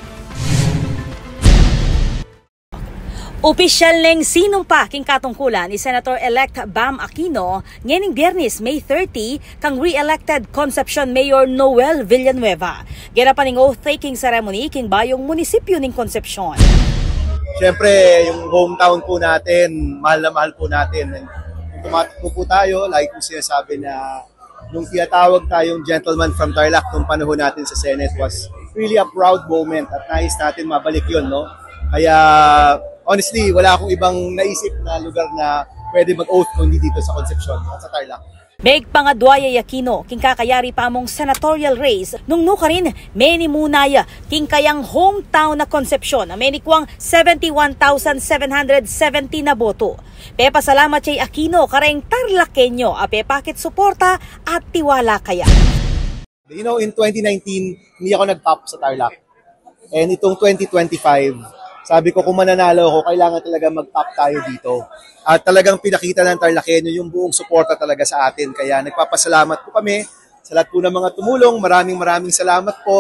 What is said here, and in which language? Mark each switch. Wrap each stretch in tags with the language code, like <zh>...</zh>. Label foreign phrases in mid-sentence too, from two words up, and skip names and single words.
<pam>Opisyal neng sinumpa king katungkulan ni Senator-elect Bam Aquino ngening Biyernes, May 30 kang re-elected Concepcion Mayor Noel Villanueva. Ginapan ning oath-taking ceremony king bayong munisipyo ning Concepcion.</pam> <tl>Siyempre, yung hometown po natin, mahal na mahal po natin. Kung tumatakbo po tayo, like kung sinasabi na nung tinatawag tayong</tl> <en>gentleman from Tarlac</en> <tl>nung panahon natin sa Senate</tl> <en>was really a proud moment</en> <tl>at nais natin mabalik yun, no? Kaya honestly, wala akong ibang naisip na lugar na pwede mag-oath kundi dito sa Concepcion at sa Tarlac.</tl> <pam>Meg pangadwaya Aquino, king kakayari pa mong senatorial race, nung nuka rin, meni munaya, king kayang hometown na Concepcion, na meni kwang 71,770 na boto. Pepa salamat kay Aquino, kareng Tarlakenyo, ape pakit suporta at tiwala kaya.</pam> <en>You know, in 2019,</en> <tl>hindi ako nag-top sa Tarlac. And itong 2025, sabi ko kung mananalo ako, kailangan talaga mag-top tayo dito. At talagang pinakita ng Tarlakenyo yung buong suporta talaga sa atin. Kaya nagpapasalamat po kami sa lahat po ng mga tumulong. Maraming salamat po.</tl>